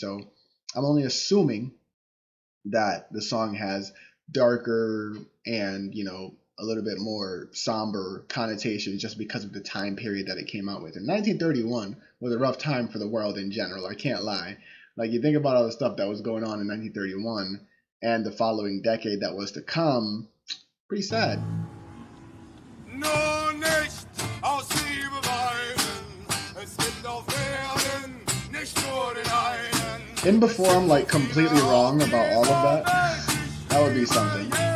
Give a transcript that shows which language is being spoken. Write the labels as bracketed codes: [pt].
[en] So I'm only assuming that the song has darker and, a little bit more somber connotations just because of the time period that it came out with. And 1931 was a rough time for the world in general. I can't lie. Like, you think about all the stuff that was going on in 1931 and the following decade that was to come, pretty sad. [de] Nur nicht aus Liebe weinen, es gibt auf Erden nicht nur den einen. [en] In before I'm like completely wrong about all of that, that would be something.